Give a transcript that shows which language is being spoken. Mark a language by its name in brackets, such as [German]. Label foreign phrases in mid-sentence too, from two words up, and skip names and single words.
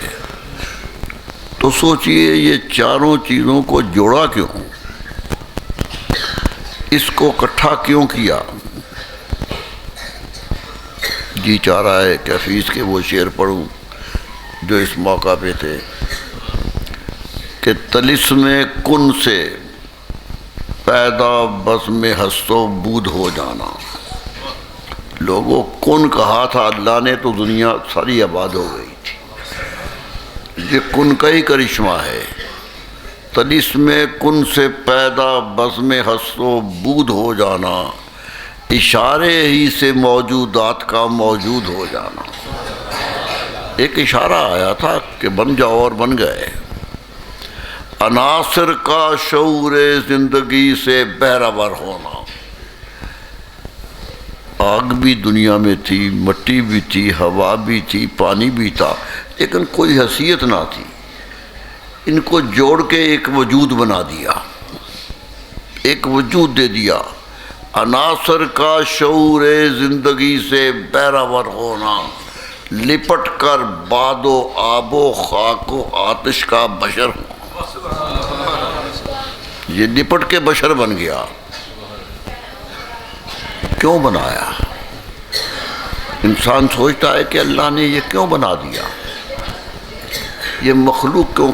[Urdu] تو سوچئے یہ چاروں چیزوں کو جوڑا کیوں؟ اس کو اکٹھا کیوں کیا؟ جی چاہ رہا ہے کہ حفیظ کے وہ شعر پڑھوں جو اس موقع پہ تھے کہ طلسم کن سے پیدا بزم ہست و بود ہو جانا۔ لوگوں کن کہا تھا اللہ نے تو دنیا ساری آباد ہو گئی تھی۔ یہ کن کا ہی کرشمہ ہے۔ طلسم کن سے پیدا بزم ہست و بود ہو جانا، اشارے ہی سے موجودات کا موجود ہو جانا۔ ایک اشارہ آیا تھا کہ بن جاؤ اور بن گئے۔ عناصر کا شعور زندگی سے بہرور ہونا۔ آگ بھی دنیا میں تھی، مٹی بھی تھی، ہوا بھی تھی، پانی بھی تھا، لیکن کوئی حیثیت نہ تھی۔ ان کو جوڑ کے ایک وجود بنا دیا، ایک وجود دے دیا۔ عناصر کا شعور زندگی سے بہرور ہونا، لپٹ کر باد و آب و خاک و آتش کا بشر ہوں۔ یہ لپٹ کے بشر بن گیا۔ کیوں بنایا؟ انسان سوچتا ہے کہ اللہ نے یہ کیوں بنا دیا؟ یہ مخلوق کیوں؟